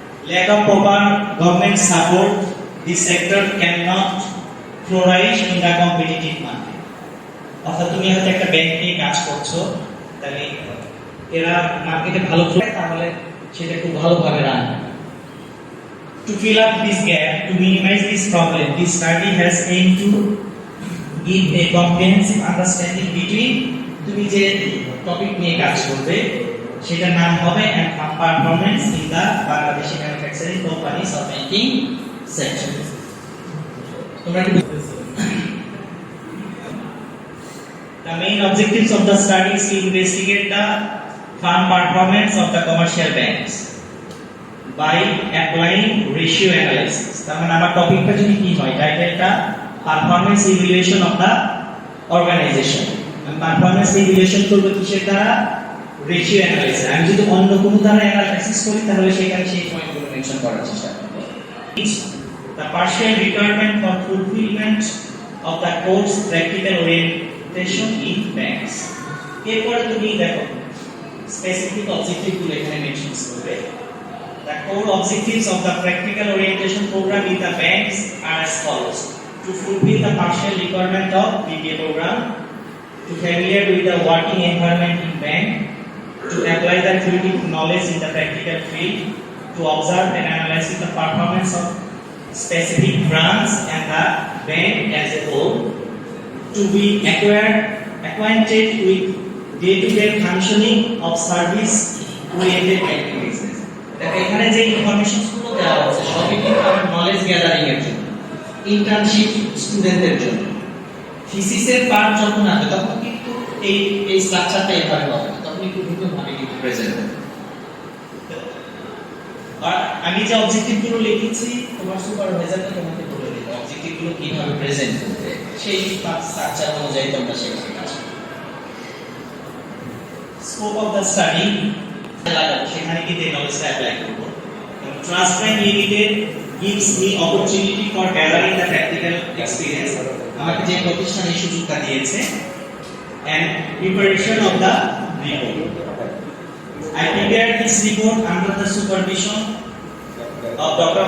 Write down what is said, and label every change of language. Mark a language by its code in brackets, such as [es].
[en] Lack of proper government support, this sector cannot flourish in the competitive market. [bn] অর্থাৎ তুমি হয়তো একটা bank নিয়ে কাজ করছো, তাহলে এরা মার্কেটে ভালো চলে তাহলে সেটা খুব ভালোভাবে রান হবে। [en] To fill up this gap, to minimize this problem, this study has aimed to give a comprehensive understanding between [bn] তুমি যে টপিক নিয়ে কাজ করবে সেটার নাম হবে [en] and performance in the Bangladeshi manufacturing companies or banking sector. The main objectives of the study is to investigate the fund performance of the commercial banks by applying ratio analysis. [bn] তার মানে আমার টপিকটা যদি কি হয়, টাইটেলটা performance evaluation of the organisation. আমি performance evaluation করব কিসের দ্বারা? Ratio analysis. আমি যদি অন্য কোনো দ্বারা অ্যানালাইসিস করি তাহলে সেখানে সেই পয়েন্টগুলো মেনশন করার চেষ্টা করব। [en] The partial requirement for fulfillment of the course practical orientation in banks. [bn] এরপর তুমি দেখো স্পেসিফিক অবজেক্টিভ গুলো এখানে মেনশন করবে। [en] The core objectives of the practical orientation program in the banks are as follows: to fulfill the partial requirement of BBA program, to familiar with the working environment in bank, to apply the theoretical knowledge in the practical field, to observe and analyze the performance of specific branch and the bank as a whole to be acquainted with day-to-day functioning of service-oriented activities. [bn] এখানে যে informations গুলো দেওয়া হচ্ছে সবই কিন্তু আমার knowledge gathering এর জন্য, ইন্টার্নশিপ স্টুডেন্টদের জন্য। থিসিসের পার্ট যখন আসবে তখন কিন্তু এই স্ট্রাকচারটা এভাবে হবে না, তখন একটু ভিন্ন ভাবে কিন্তু প্রেজেন্ট হবে। আর আমি যে অবজেক্টিভ গুলো লিখেছি তোমার সুপারভাইজারকে তোমাকে বলে দিবে অবজেক্টিভ গুলো কিভাবে প্রেজেন্ট করতে, সেই স্ট্রাকচার অনুযায়ী তোমরা সেখানে কাজ করবে। স্কোপ অফ দ্য স্টাডি লাগাবো, সেখানে কিন্তু এই নলেজটা অ্যাপ্লাই করব। [en] Trust Bank Limited gives me opportunity for gathering the practical experience, [bn] আমাকে যে প্রতিষ্ঠান এই সুযোগটা দিয়েছে, [en] and preparation of the report. I prepared this report under the supervision of Dr.